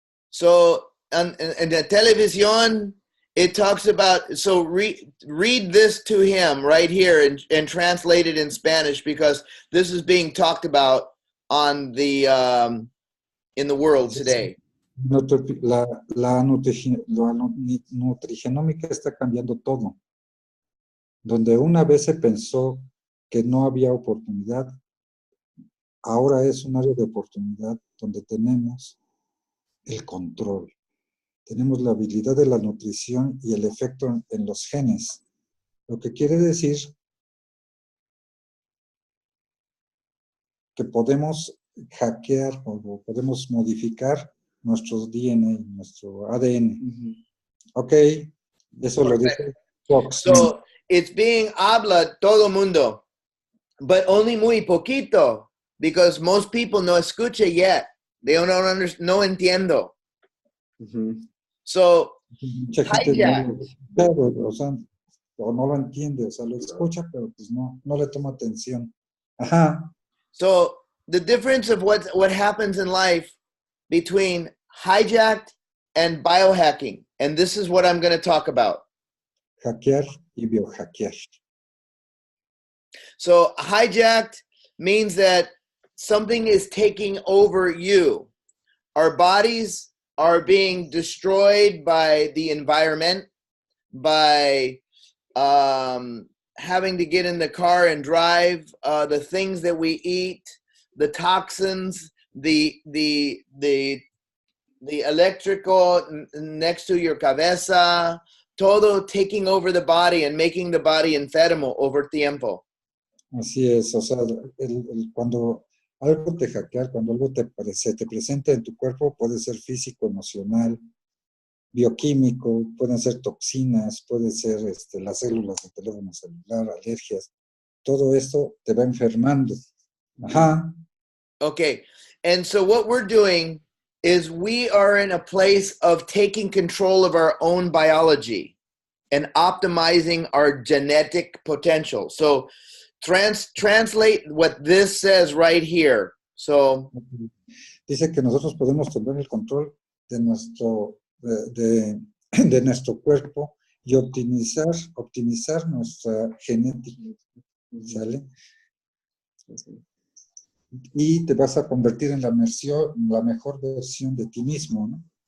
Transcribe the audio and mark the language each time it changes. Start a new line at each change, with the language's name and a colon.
English: So, in the television, it talks about, so read this to him right here and translate it in Spanish, because this is being talked about on the in the world today.
Spanish: La nutrigenómica está cambiando todo. Donde una vez se pensó que no había oportunidad, ahora es un área de oportunidad donde tenemos el control. Tenemos la habilidad de la nutrición y el efecto en los genes. Lo que quiere decir que podemos hackear o podemos modificar nuestros DNA, nuestro ADN. Ok, eso lo
English: Perfect.
Spanish: dice Fox.
English: So it's being
Spanish: habla todo mundo,
English: but only
Spanish: muy poquito,
English: because most people
Spanish: no escucha
English: yet. They don't understand,
Spanish: no entiendo.
English: So
Spanish: Mucha gente no lo escucha, o sea, o no lo entiende, o sea, lo escucha, pero pues no le toma atención. Ajá.
English: So the difference of what happens in life between hijacked and biohacking, and this is what I'm going to talk about.
Spanish: Hackear y biohackear.
English: So hijacked means that something is taking over you. Our bodies are being destroyed by the environment, by having to get in the car and drive, the things that we eat, the toxins, the electrical next to your cabeza, todo taking over the body and making the body enfermo over tiempo.
Spanish: Así es, o sea, cuando algo te hackea, cuando algo se te presenta en tu cuerpo, puede ser físico, emocional, bioquímico, pueden ser toxinas, puede ser las células del teléfono celular, alergias, todo esto te va enfermando. Ajá.
English: Okay, and so what we're doing is we are in a place of taking control of our own biology and optimizing our genetic potential. So translate what this says right here. So
Spanish: dice que nosotros podemos tener el control de nuestro cuerpo y optimizar nuestra genética, ¿sale? Y te vas a convertir en la mejor versión de ti mismo, ¿no?